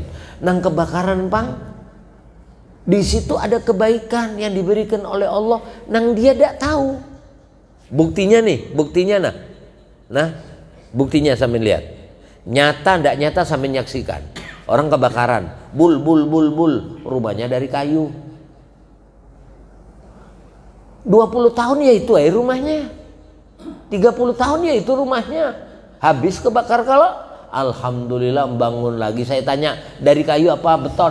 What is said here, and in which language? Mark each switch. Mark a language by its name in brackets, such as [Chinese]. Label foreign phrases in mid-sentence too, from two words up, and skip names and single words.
[Banjar] Nang kebakaran bang, di situ ada kebaikan yang diberikan oleh Allah, nang dia ndak tahu. [Indonesian] Buktinya buktinya sambil lihat. Nyata ndak nyata sambil nyaksikan. Orang kebakaran, bul, rumahnya dari kayu. 20 tahun ya itu rumahnya. 30 tahun ya itu rumahnya. Habis kebakar kalau alhamdulillah bangun lagi. Saya tanya, dari kayu apa beton?